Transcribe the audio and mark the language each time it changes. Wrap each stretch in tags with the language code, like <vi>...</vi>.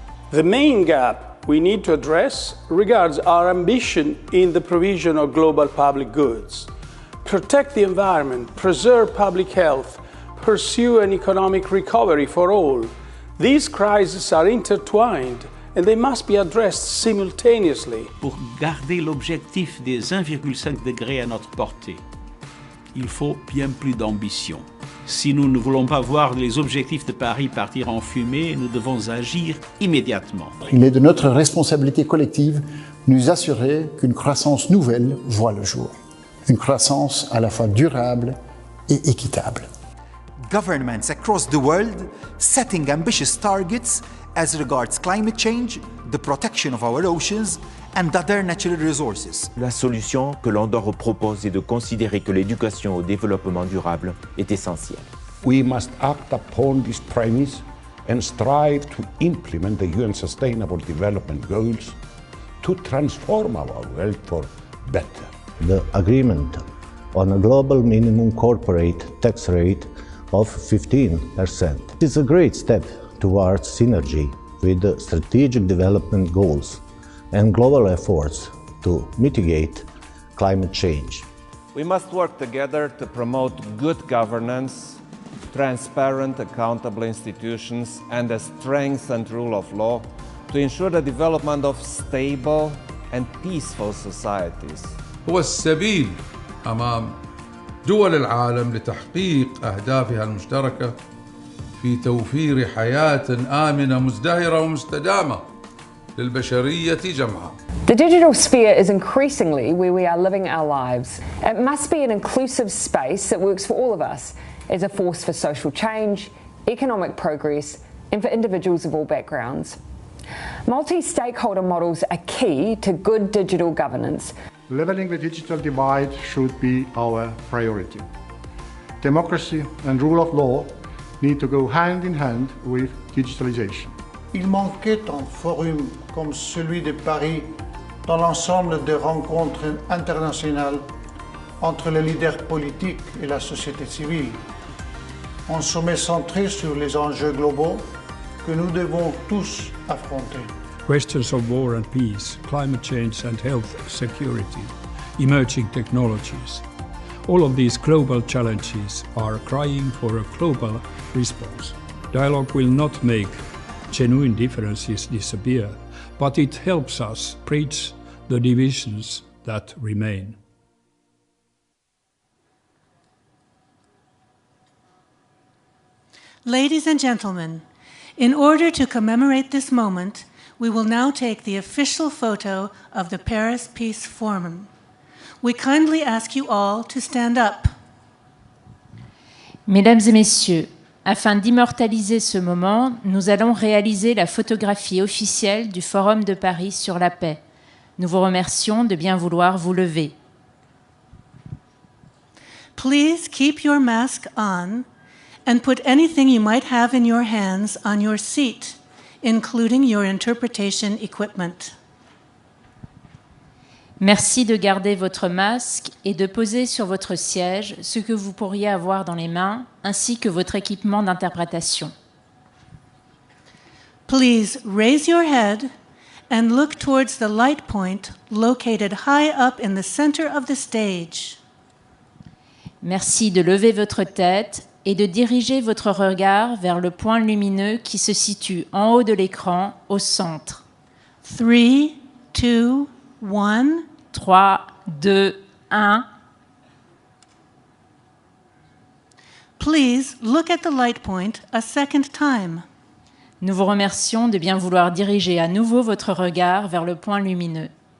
<en>The main gap we need to address regards our ambition in the provision of global public goods. Protect the environment, preserve public health, pursue an economic recovery for all. These crises are intertwined and they must be addressed simultaneously.</en> <fr>Pour garder l'objectif des 1,5 degrés à notre portée, il faut bien plus d'ambition. Si nous ne voulons pas voir les objectifs de Paris partir en fumée, nous devons agir immédiatement. Il est de notre responsabilité collective de nous assurer qu'une croissance nouvelle voit le jour. Une croissance à la fois durable et équitable.</fr> <en>Governments across the world setting ambitious targets as regards climate change, the protection of our oceans and other natural resources.</en> <fr>La solution que l'on doit proposer est de considérer que l'éducation au développement durable est essentielle.</fr> <en>We must act upon this premise and strive to implement the UN Sustainable Development Goals to transform our world for better. The agreement on a global minimum corporate tax rate of 15% is a great step towards synergy with the strategic development goals and global efforts to mitigate climate change. We must work together to promote good governance, transparent, accountable institutions, and a strengthened rule of law to ensure the development of stable and peaceful societies.</en> <ar>هو السبيل أمام دول العالم لتحقيق أهدافها المشتركة في توفير حياة آمنة مزدهرة ومستدامة للبشرية جمعاء.</ar> <en>The digital sphere is increasingly where we are living our lives. It must be an inclusive space that works for all of us as a force for social change, economic progress, and for individuals of all backgrounds. Multi-stakeholder models are key to good digital governance. Leveling the digital divide should be our priority. Democracy and rule of law need to go hand in hand with digitalization.</en> <fr>Il manquait un forum comme celui de Paris dans l'ensemble des rencontres internationales entre les leaders politiques et la société civile. Un sommet centré sur les enjeux globaux que nous devons tous affronter.</fr> <en>Questions of war and peace, climate change and health security, emerging technologies. All of these global challenges are crying for a global response. Dialogue will not make genuine differences disappear, but it helps us bridge the divisions that remain. Ladies and gentlemen, in order to commemorate this moment, we will now take the official photo of the Paris Peace Forum. We kindly ask you all to stand up.</en> <fr>Mesdames et messieurs, afin d'immortaliser ce moment, nous allons réaliser la photographie officielle du Forum de Paris sur la paix. Nous vous remercions de bien vouloir vous lever.</fr> <en>Please keep your mask on and put anything you might have in your hands on your seat, including your interpretation equipment.</en> <fr>Merci de garder votre masque et de poser sur votre siège ce que vous pourriez avoir dans les mains, ainsi que votre équipement d'interprétation.</fr> <en>Please raise your head and look towards the light point located high up in the center of the stage.</en> <fr>Merci de lever votre tête et de diriger votre regard vers le point lumineux qui se situe en haut de l'écran, au centre. 3, 2, 1. 3, 2, 1.</fr> <en>Please look at the light point a second time.</en> <fr>Nous vous remercions de bien vouloir diriger à nouveau votre regard vers le point lumineux.</fr>